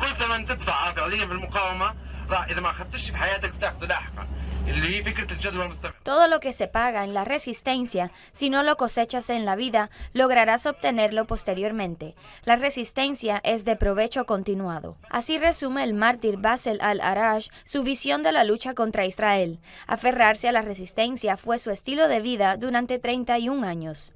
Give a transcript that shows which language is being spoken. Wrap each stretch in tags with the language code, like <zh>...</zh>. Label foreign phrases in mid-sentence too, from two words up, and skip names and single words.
<ar>ثمن تدفع فعليا بالمقاومه راح اذا ما اخذتش بحياتك بتاخذه لاحقا اللي هي فكره الجدوى المستمر.</ar> <es>Todo lo que se paga en la resistencia, si no lo cosechas en la vida, lograrás obtenerlo posteriormente. La resistencia es de provecho continuado. Así resume el mártir Bassel al-Araj su visión de la lucha contra Israel. Aferrarse a la resistencia fue su estilo de vida durante 31 años.</es>